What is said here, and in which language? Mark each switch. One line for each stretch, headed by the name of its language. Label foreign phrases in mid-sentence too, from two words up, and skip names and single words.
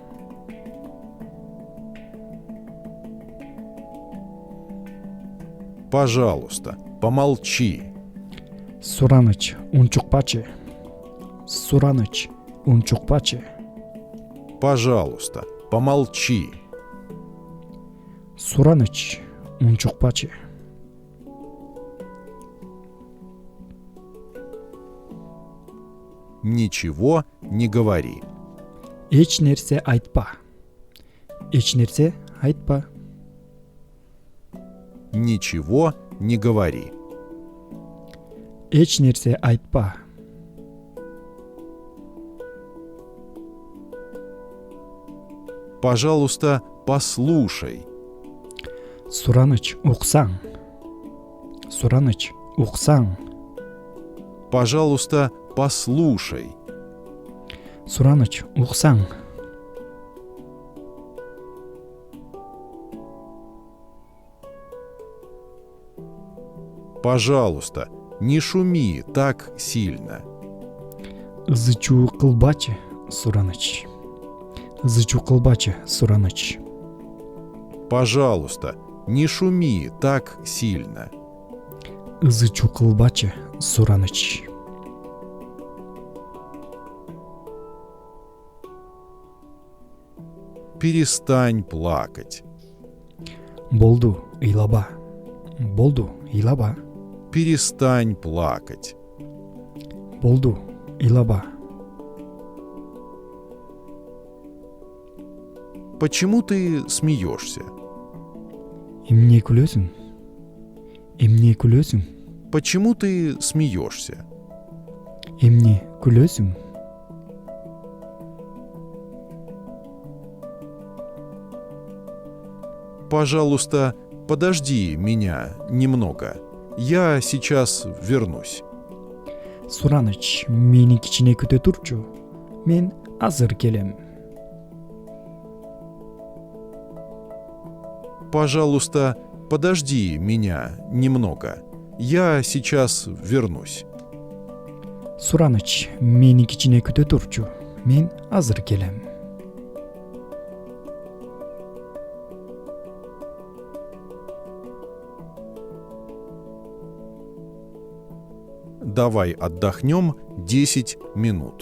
Russian: Пожалуйста, помолчи.
Kyrgyz: Сураныч, унчукпачы. Сураныч, унчукпачы.
Russian: Пожалуйста, помолчи.
Kyrgyz: Сураныч, унчукпачы.
Russian: Ничего не говори.
Kyrgyz: Эч нерсе айтпа. Эч нерсе айтпа.
Russian: Ничего не говори.
Kyrgyz: Эч нерсе айтпа.
Russian: Пожалуйста, послушай.
Kyrgyz: Сураныч, уксаң. Сураныч, уксаң.
Russian: Пожалуйста, послушай.
Kyrgyz: Сураныч, уксаң.
Russian: Пожалуйста, не шуми так сильно.
Kyrgyz: Ызы-чуу кылбачы, сураныч. Ызы-чуу кылбачы, сураныч.
Russian: Пожалуйста, не шуми так сильно.
Kyrgyz: Ызы-чуу кылбачы, сураныч.
Russian: Перестань плакать.
Kyrgyz: Болду, ыйлаба. Болду, ыйлаба.
Russian: Перестань плакать.
Kyrgyz: Болду, ыйлаба.
Russian: Почему ты смеешься?
Kyrgyz: Эмне күлөсүң? Эмне күлөсүң?
Russian: Почему ты смеешься?
Kyrgyz: Эмне күлөсүң?
Russian: Пожалуйста, подожди меня немного. Я сейчас вернусь.
Kyrgyz: Сураныч, мени кичине күтө турчу. Мен азыр келем.
Russian: Пожалуйста, подожди меня немного. Я сейчас вернусь.
Kyrgyz: Сураныч, мени кичине күтө турчу. Мен азыр келем.
Russian: Давай отдохнем 10 минут.